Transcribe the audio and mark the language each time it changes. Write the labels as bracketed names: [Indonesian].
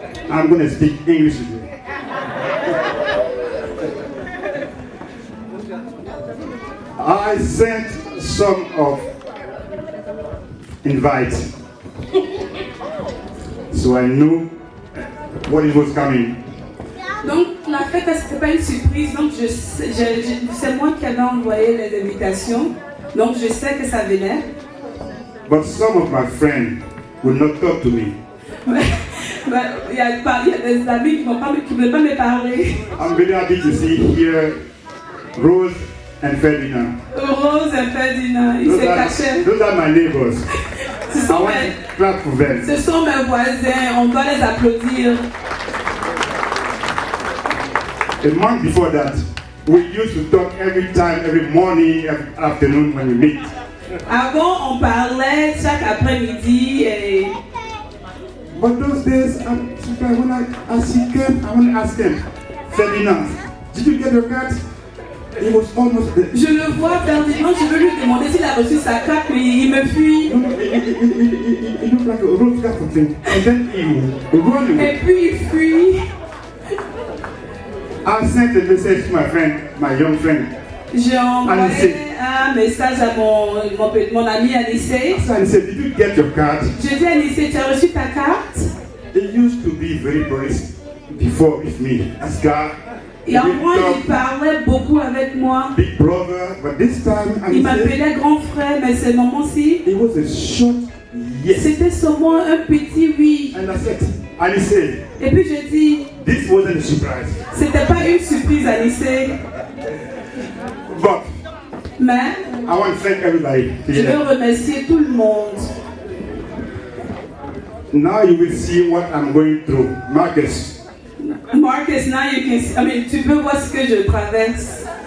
[English] I'm going to speak English with you. I sent some of invites, so I knew what it was coming. [French] Donc la fête, c'était pas une surprise, donc c'est moi qui avais envoyé les invitations, donc je sais que ça venait. [English] But some of my friends would not talk to me. [French] Il y a des amis qui ne veulent pas me parler. [English] I'm very happy to see here Rose and Ferdinand. [French] Rose et Ferdinand, ils se cachaient. [English] Those are my neighbors. [French] Ce sont mes voisins, on doit les applaudir. [English] A month before that, we used to talk every time, every morning, every afternoon when we meet. [French] Avant, on parlait chaque après-midi et... [English] But those days, when I see him, I want to ask him, Ferdinand, did you get your card? He was almost there. [French] Je le vois, Ferdinand, je veux lui demander s'il a reçu sa carte, mais il me fuit. [English] It looked like a road card thing. And then he run away. [French] Et puis il fuit. [English] I sent a message to my friend, my young friend. [French] J'ai envoyé un message à mon ami Anissé. [English] So Anissé, did you get your card? [French] Je dis Anissé, tu as reçu ta carte? [English] He used to be very close before with me. This guy. [French] Et avant, il parlait beaucoup avec moi. [English] Big brother, but this time [French] il m'appelait grand frère, mais ce moment-ci, [English] it was a short yes. [French] C'était seulement un petit oui. [English] And I said, Anissé. [French] Et puis je dis, [English] this wasn't a surprise. [French] C'était pas une surprise, Anissé. [English] But [French] mais [English] I want to thank everybody. [French] Je veux remercier tout le monde. [English] Now you will see what I'm going through. Marcus, now you can see, [French] tu peux voir ce que je traverse.